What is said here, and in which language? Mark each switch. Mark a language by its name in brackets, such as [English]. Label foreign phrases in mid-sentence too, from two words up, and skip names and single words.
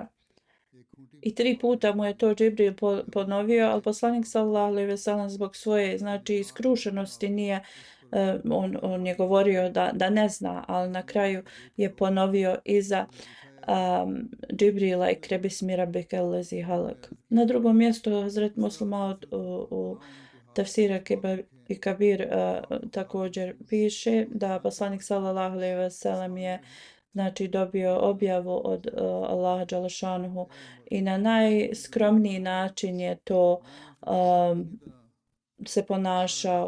[Bosnian] I 3 puta mu je to Džibril ponovio, ali poslanik [Arabic] صلى الله عليه وسلم [Bosnian] zbog svoje znači iskrušenosti nije on je govorio da ne zna, ali na kraju je ponovio iza Džibrila [Arabic] اقرأ باسم ربك الذي خلق. [Bosnian] Na drugom mjestu Hazret Muslim u Tafsira i Kabir također piše da poslanik [Arabic] صلى الله عليه وسلم [Bosnian] je znači dobio objavu od Allaha dželešanohu i na najskromniji način je to se ponašao.